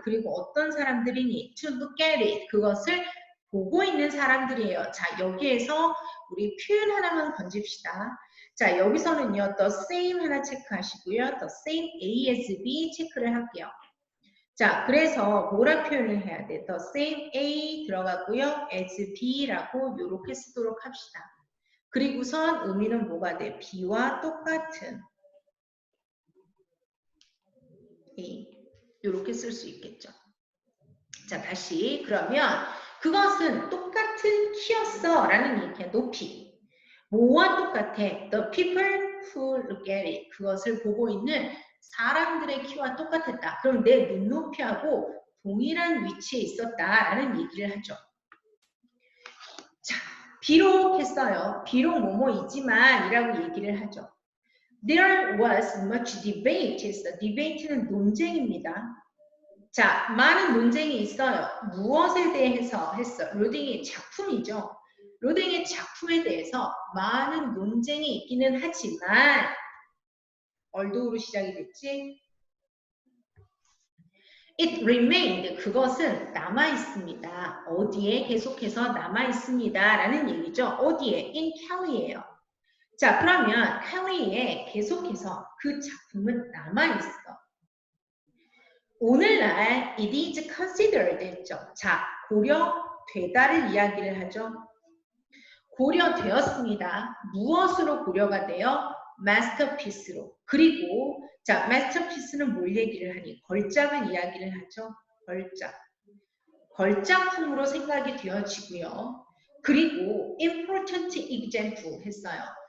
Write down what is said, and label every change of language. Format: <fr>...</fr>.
<ko>그리고 어떤 사람들이니?</ko> <en>To look at it.</en> <ko>그것을 보고 있는 사람들이에요. 자, 여기에서 우리 표현 하나만 건집시다. 자, 여기서는요, the same 하나 체크하시고요.</ko> <en>the same A as B</en> <ko>체크를 할게요. 자, 그래서 뭐라 표현을 해야 돼?</ko> <en>the same A</en> <ko>들어가고요. as B라고 이렇게 쓰도록 합시다. 그리고선 의미는 뭐가 돼? B와 똑같은 A. 이렇게 쓸 수 있겠죠. 자, 다시 그러면 그것은 똑같은 키였어 라는 얘기야. 높이. 뭐와 똑같아?</ko> <en>The people who look at it.</en> <ko>그것을 보고 있는 사람들의 키와 똑같았다. 그럼 내 눈높이하고 동일한 위치에 있었다라는 얘기를 하죠. 자, 비록 했어요. 비록 뭐뭐이지만 이라고 얘기를 하죠.</ko> <en>There was much debate. debate는</en> <ko>논쟁입니다. 자, 많은 논쟁이 있어요. 무엇에 대해서 했어? 로딩의 작품이죠. 로딩의 작품에 대해서 많은 논쟁이 있기는 하지만 얼도우로 시작이 됐지?</ko> <en>It remained.</en> <ko>그것은 남아있습니다. 어디에? 계속해서 남아있습니다. 라는 얘기죠. 어디에?</ko> <en>In Kelly</en> <ko>예요. 자, 그러면 켈리에 계속해서 그 작품은 남아있어. 오늘날</ko> <en>it is considered</en> <ko>했죠. 자, 고려되다를 이야기를 하죠. 고려되었습니다. 무엇으로 고려가 돼요? 마스터피스로. 그리고 자, 마스터피스는 뭘 얘기를 하니? 걸작을 이야기를 하죠. 걸작. 걸작품으로 생각이 되어지고요. 그리고 important example 했어요.</ko>